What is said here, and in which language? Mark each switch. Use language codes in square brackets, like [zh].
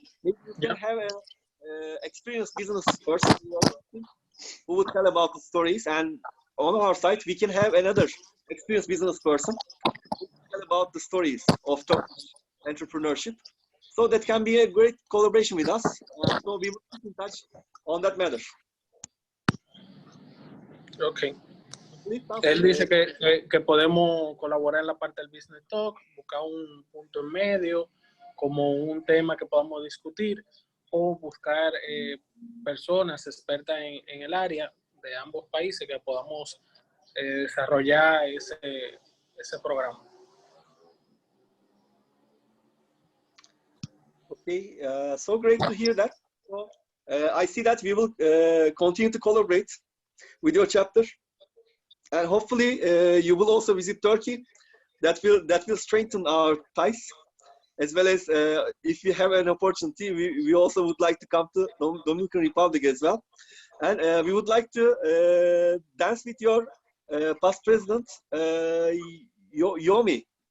[en] Maybe we can have an experienced business person who would tell about the stories, and on our side we can have another experienced business person about the stories of Turkish entrepreneurship. So that can be a great collaboration with us. So we will keep in touch on that matter. Okay. [es] Él dice que podemos colaborar en la parte del Business Talk, buscar un punto en medio, como un tema que podamos discutir, o buscar personas expertas en el área de ambos países que podamos desarrollar ese programa. [en] Okay, so great to hear that. So I see that we will continue to collaborate with your chapter, and hopefully you will also visit Turkey. That will strengthen our ties, as well as if you have an opportunity, we also would like to come to Dominican Republic as well, and we would like to dance with your past president, Yomi.